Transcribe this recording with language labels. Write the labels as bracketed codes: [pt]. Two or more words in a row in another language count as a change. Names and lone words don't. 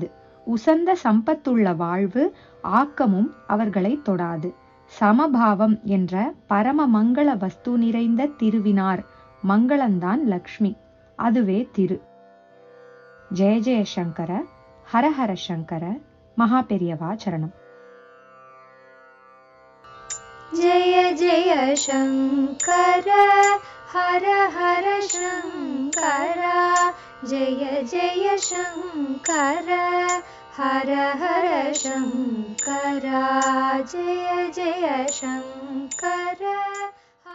[ta] உசந்த சம்பத்துள்ள வாழ்வு ஆக்கமும் அவர்களை தொடாது. சமபாவம் என்ற பரம மங்கள வஸ்து நிறைந்த திருவினார். மங்களந்தான் லக்ஷ்மி, அதுவே திரு. ஜெய ஜெய சங்கர, ஹரஹர சங்கர, மகா பெரியவா சரணம். [sa] जय जय शंकर हर हर शंकर, जय जय शंकर हर हर शंकर, जय जय शंकर।